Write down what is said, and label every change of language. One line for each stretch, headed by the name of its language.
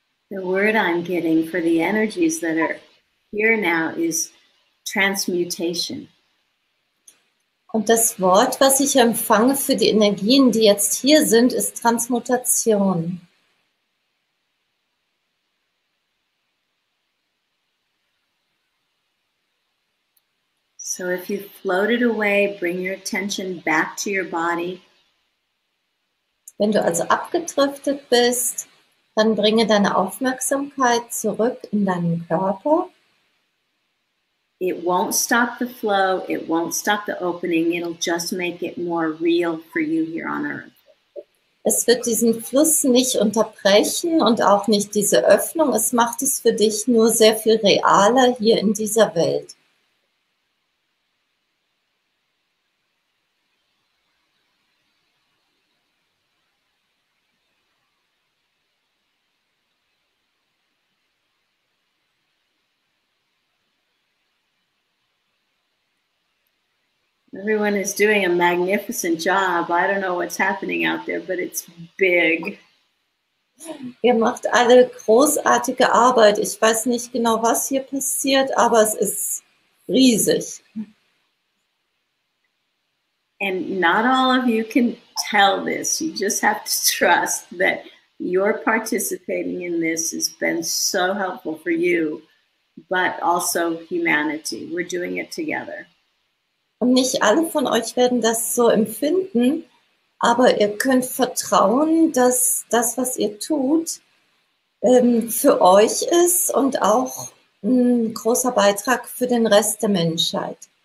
English: The word I'm getting for the energies that are here now is transmutation.
German: Und das Wort, was ich empfange für die Energien, die jetzt hier sind, ist Transmutation.
English: So if you floated away, bring your attention back to your body.
German: Wenn du also abgedriftet bist, dann bringe deine Aufmerksamkeit zurück in deinen Körper.
English: It won't stop the flow. It won't stop the opening. It'll just make it more real for you here on Earth.
German: Es wird diesen Fluss nicht unterbrechen und auch nicht diese Öffnung. Es macht es für dich nur sehr viel realer hier in dieser Welt.
English: Everyone is doing a magnificent job. I don't know what's happening out there, but it's big.
German: Ihr macht alle großartige Arbeit. Ich weiß nicht genau, was hier passiert, aber es ist riesig.
English: And not all of you can tell this. You just have to trust that your participating in this has been so helpful for you, but also humanity. We're doing it together.
German: Und nicht alle von euch werden das so empfinden, aber ihr könnt vertrauen, dass das, was ihr tut, für euch ist und auch ein großer Beitrag für den Rest der Menschheit.